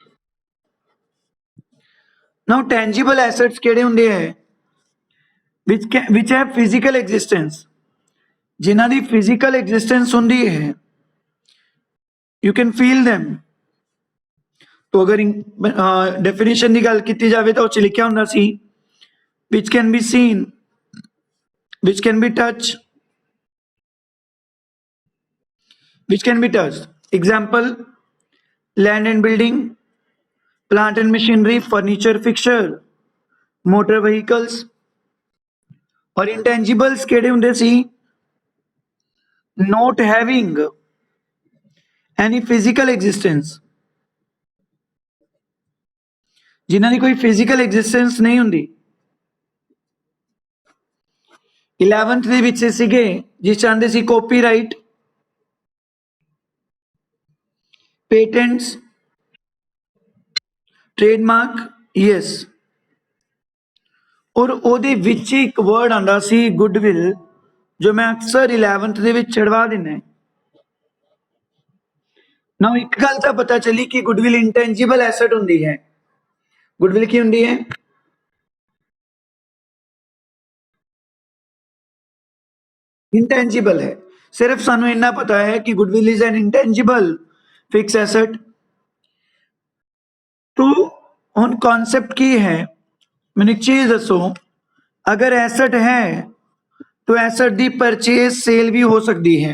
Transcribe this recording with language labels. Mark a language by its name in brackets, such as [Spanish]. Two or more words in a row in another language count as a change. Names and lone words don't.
[English] now tangible assets [Punjabi] ਕਿਹੜੇ ਹੁੰਦੇ ਹਨ? [English] which have physical existence, [Punjabi] ਜਿਨ੍ਹਾਂ ਦੀ [English] physical existence [Punjabi] ਹੁੰਦੀ ਹੈ, [English] you can feel them. [Punjabi] ਤਾਂ ਅਗਰ ਡੈਫ਼ੀਨੇਸ਼ਨ ਕੀ ਗੱਲ ਕੀ ਜਾਏ ਤਾਂ ਲਿਖਿਆ ਹੁੰਦਾ ਸੀ [English] which can be seen, which can be touch, which can be touched. Example, land and building, plant and machinery, furniture, fixture, motor vehicles. [Punjabi] और intangibles ਕਿਹੜੇ ਹੁੰਦੇ ਸੀ? [English] Not having any physical existence, [Punjabi] ਜਿਨ੍ਹਾਂ ਦੀ ਕੋਈ [English] physical existence [Punjabi] ਨਹੀਂ ਹੁੰਦੀ। 11th ਦੇ ਵਿੱਚ ਸੀਗੇ ਜਿਸ ਚਾਹੁੰਦੇ ਸੀ [English] copyright, patents, trademark, yes, [Punjabi] और ਉਹਦੇ ਵਿੱਚ ਇੱਕ word ਆਂਦਾ ਸੀ goodwill, ਜੋ ਮੈਂ ਅਕਸਰ 11th ਦੇ ਵਿੱਚ ਛੜਵਾ ਦਿੰਦਾ। ਨਾਓ ਇੱਕ ਗੱਲ ਤਾਂ ਪਤਾ ਚੱਲੀ ਕਿ goodwill [English] intangible asset [Punjabi] ਹੁੰਦੀ ਹੈ। goodwill ਕੀ ਹੁੰਦੀ ਹੈ? इंटेंजिबल है। ਸਿਰਫ਼ ਸਾਨੂੰ ਇੰਨਾ ਪਤਾ ਹੈ ਕਿ [English] goodwill is an intangible fix asset. [Punjabi] ਤਾਂ ਹੁਣ ਕਾਨਸੈਪਟ ਕੀ ਹੈ, ਮੈਂਨੇ ਇੱਕ ਚੀਜ਼ ਦੱਸੋ, ਅਗਰ ਐਸੇਟ ਹੈ ਤਾਂ ਐਸੇਟ ਦੀ [English] purchase sale [Punjabi] ਭੀ ਹੋ ਸਕਦੀ ਹੈ।